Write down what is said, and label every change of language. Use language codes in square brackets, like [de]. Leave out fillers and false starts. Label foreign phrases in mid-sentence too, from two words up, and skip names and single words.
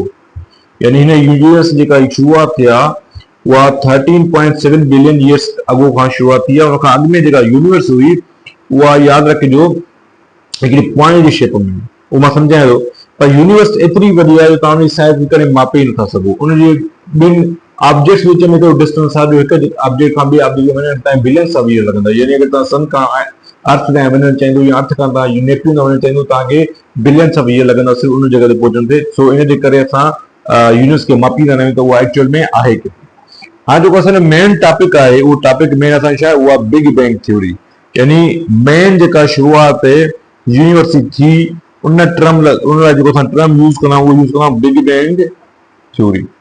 [sd] यानी हिन यूनिवर्स जेका शुरूआत थी आहे उहा 13.7 [en] billion years ago [sd] खां शुरूआत थी आहे। उनखां अॻु में जेका यूनिवर्स हुई उहा, यादि रखिजो, हिकिड़ी पॉइंट जी शेप में, उहो मां सम्झायां थो। पर यूनिवर्स एतिरी वॾी आहे जो तव्हां उनजी साइज़ करे मापे ई नथा सघो। उनजे ॿिनि ऑब्जेक्ट्स विच में हिकिड़ो डिस्टेंस आहे, जो हिकु ऑब्जेक्ट खां ॿिए ऑब्जेक्ट में वञण ताईं [en] billions of year [sd] लॻंदा। यानी अगरि तव्हां सन खां अर्थ ताईं वञणु चाहींदो, या अर्थ खां तव्हां नेपच्यून तां वञणु चाहींदो, तव्हांखे [en] billions of year [sd] लॻंदा सिर्फ़ु उन जॻह ते पहुचण ते। सो इन जे करे असां यूनिवर्स खे मापींदा न आहियूं त उहा एक्चुअल में आहे किथे। हाणे जेको असांजो [en] main topic [sd] आहे, उहो [en] topic main [sd] असांजी छा आहे? उहा बिग बैंग थ्योरी। यानी मेन जेका शुरूआत यूनिवर्स जी थी, उन लाइ जेको असां [en] term use [sd] कंदा आहियूं, उहो यूज़ कंदा आहियूं बिग बैंग थ्योरी।